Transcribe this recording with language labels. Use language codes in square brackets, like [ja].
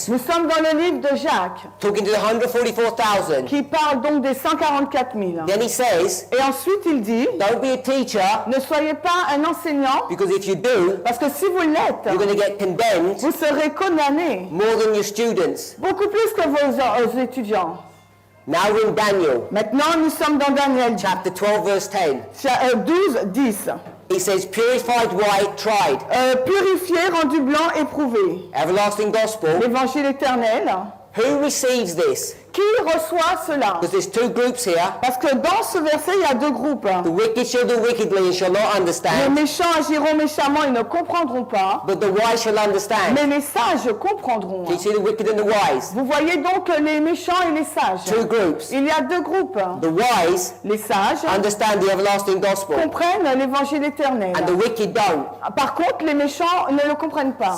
[fr] Nous sommes dans le livre de Jacques, [en] talking to the 144,000. [fr] qui parle donc des 144 000. [en] Then he says, [fr] Et ensuite il dit, [en] don't be a teacher, [fr] ne soyez pas un enseignant, [en] because if you do, [fr] parce que si vous l'êtes, [en] you're going to get condemned [fr] vous serez condamnés, [en] more than your students. [fr] beaucoup plus que vos étudiants. [en] Now we're in Daniel, [fr] Maintenant, nous sommes dans Daniel [en] chapter 12, verse 10. [fr] 12, 10. [en] It says, purified, white, tried. [fr] Purifié, rendu blanc, éprouvé. [en] Everlasting gospel. [fr] L'évangile éternel. [en] Who receives this? [fr] Qui reçoit cela? [en] Because there's two groups here. [fr] Parce que dans ce verset, il y a deux groupes. [en] The wicked shall do wickedly and shall not [fr] Les [en] understand, [fr] méchants agiront méchamment, ils ne comprendront pas. [en] but the wise shall understand. [fr] Mais les sages comprendront. [en] Can you see the wicked and the wise? [fr] Vous voyez donc les méchants et les sages. [en] Two groups. [fr] Il y a deux groupes. [en] The wise [fr] Les sages [en] understand the everlasting gospel, [fr] comprennent l'évangile éternel. [en] and the wicked don't. [fr] Par contre, les méchants ne le comprennent pas.